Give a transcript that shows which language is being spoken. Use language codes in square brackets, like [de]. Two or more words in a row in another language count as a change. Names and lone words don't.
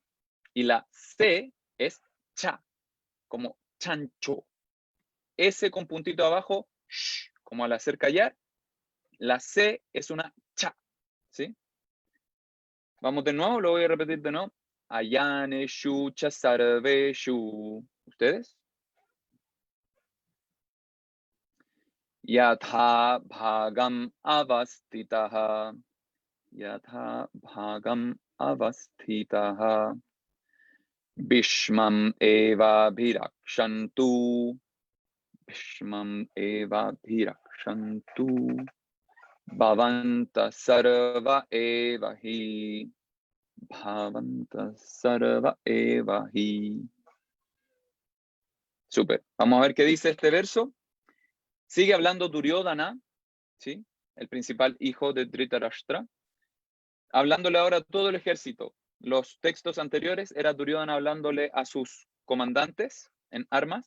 [es] Y la C es cha, como chancho. S con puntito abajo, sh, como al hacer callar. La C es una cha. ¿Sí? Vamos de nuevo, lo voy a repetir de nuevo. [sa] Ayaneshu chasarveshu. ¿Ustedes? Yatha bhagam avastitaha. Yatha bhagam avastitaha. Bhishmam eva bhirakshantu. Bhishmam eva bhirakshantu. Bhavanta sarva eva hi. Bhavanta sarva eva hi. [es] Súper. Vamos a ver qué dice este verso. Sigue hablando Duryodhana, ¿sí? El principal hijo de Dhritarashtra. Hablándole ahora a todo el ejército. Los textos anteriores era Duryodhana hablándole a sus comandantes en armas.